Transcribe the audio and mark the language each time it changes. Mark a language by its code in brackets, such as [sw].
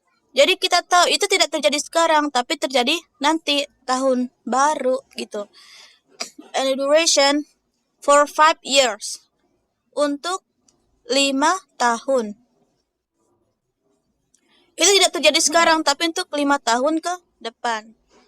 [id] Jadi kita tahu itu tidak terjadi sekarang, tapi terjadi nanti tahun baru gitu. [en] And the duration for 5 years. [id] Untuk 5 tahun. Itu tidak terjadi sekarang, tapi untuk 5 tahun ke depan.